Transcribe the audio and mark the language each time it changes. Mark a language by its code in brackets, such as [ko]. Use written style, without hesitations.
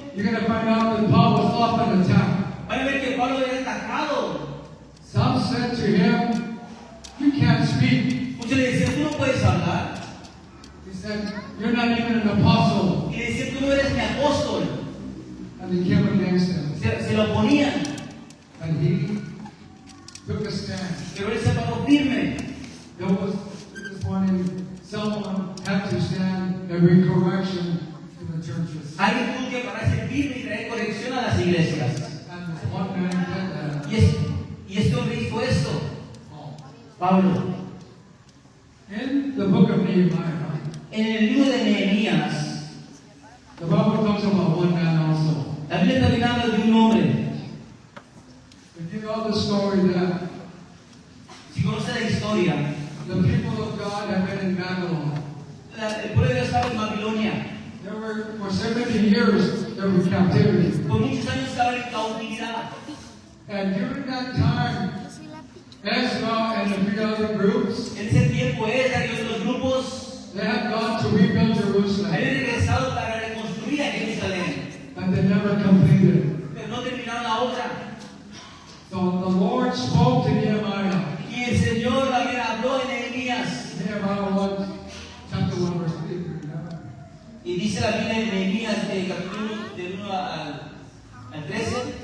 [en] you're going to find out that Paul was often attacked. [es] van a ver que Pablo era atacado. [en] Some said to him, you can't speak. [es] Muchos le decían, tú no puedes hablar. [en] He said, you're not even an apostle. [es] Y le decían, tú no eres mi apóstol. [en] And they came against him. [es] Se lo oponían. [en] And he took a stand. [es] Pero él se paró firme. [en] There was this morning, someone had to stand and bring correction to the churches. [es] Alguien tuvo que pararse firme y traer corrección a las iglesias. [en] And this one man did that. [es] Y este hombre hizo esto. [en] Paul. [es] Pablo. [en] In the book of Nehemiah, [es] En el libro de Nehemías, [en] the Bible talks about one man also. [es] la Biblia también habla de un hombre. [en] If you know the story that [es] Si conoce la historia, [en] the people of God have been in Babylon. [es] el pueblo de Dios estaba en Babilonia. [en] There were, for 70 years, there was captivity. [es] Por muchos años estaban en cautividad. [en] And during that time, Ezra and a few other groups, [es] En ese tiempo, Esdras y otros grupos [en] they had gone to rebuild Jerusalem, [es] habían regresado para reconstruir a Jerusalén, [en] but they never completed. [es] pero no terminaron la obra. [en] So the Lord spoke to Nehemiah. [es] Y el Señor también habló en Nehemías. [en] Nehemiah 1, chapter 1, verse 3. Remember? [es] Y dice la Biblia en Nehemías, capítulo del 1 al 13.